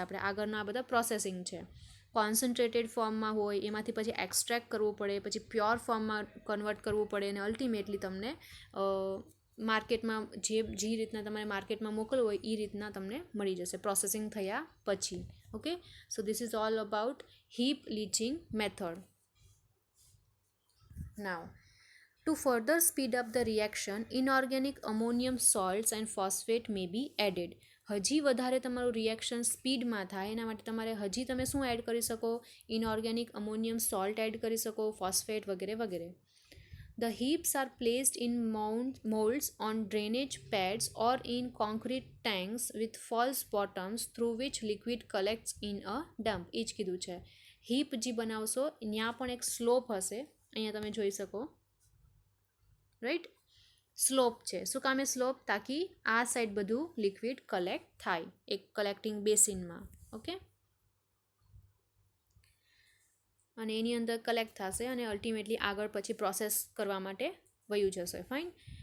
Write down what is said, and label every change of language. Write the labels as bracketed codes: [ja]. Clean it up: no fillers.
[gu] આપણે આગળના આ બધા પ્રોસેસિંગ છે. કોન્સન્ટ્રેટેડ ફોર્મમાં હોય એમાંથી પછી એક્સ્ટ્રેક્ટ કરવું પડે, પછી પ્યોર ફોર્મમાં કન્વર્ટ કરવું પડે, અને અલ્ટિમેટલી તમને માર્કેટમાં જે રીતના તમારે માર્કેટમાં મોકલવું હોય એ રીતના તમને મળી જશે પ્રોસેસિંગ થયા પછી. [en] Okay, so this is all about heap leaching method. Now, to further speed up the reaction, inorganic ammonium salts and phosphate may be added. [gu] હજી વધારે તમારું રિએક્શન સ્પીડમાં થાય એના માટે તમારે હજી તમે શું એડ કરી શકો? ઇનઓર્ગેનિક અમોનિયમ સોલ્ટ એડ કરી શકો, ફોસ્ફેટ વગેરે વગેરે. [en] The heaps are placed in molds on drainage pads or in concrete tanks with false bottoms through which liquid collects in a dump. [gu] એ જ કીધું છે. હીપ જે બનાવશો ત્યાં પણ એક સ્લોપ હશે, અહીંયા તમે જોઈ શકો, રાઈટ? સ્લોપ છે. શું કામે સ્લોપ? તાકી આ સાઈડ બધું લિક્વિડ કલેક્ટ થાય એક કલેક્ટિંગ બેસિનમાં. ઓકે, અને એની અંદર કલેક્ટ થશે અને અલ્ટિમેટલી આગળ પછી પ્રોસેસ કરવા માટે વયું જશે. ફાઇન.